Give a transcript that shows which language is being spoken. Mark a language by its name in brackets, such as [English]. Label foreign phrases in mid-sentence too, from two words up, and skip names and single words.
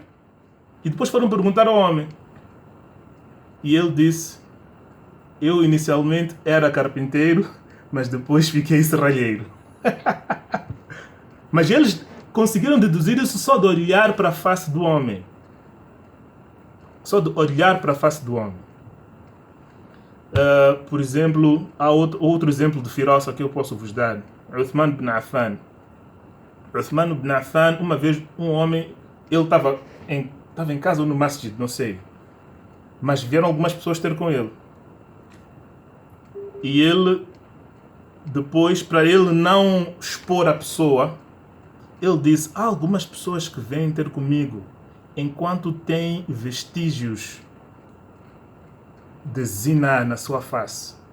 [Portuguese] E depois foram perguntar ao homem. E ele disse: eu inicialmente era carpinteiro, mas depois fiquei serralheiro. Mas eles conseguiram deduzir isso só de olhar para a face do homem. Só de olhar para a face do homem. Por exemplo, há outro exemplo de firasa que eu posso vos dar. Uthman ibn Affan. Uthman ibn Affan, uma vez um homem, ele estava em casa ou no masjid, não sei. Mas vieram algumas pessoas ter com ele. E ele, depois, para ele não expor a pessoa, ele disse: há algumas pessoas que vêm ter comigo enquanto têm vestígios de zina na sua face.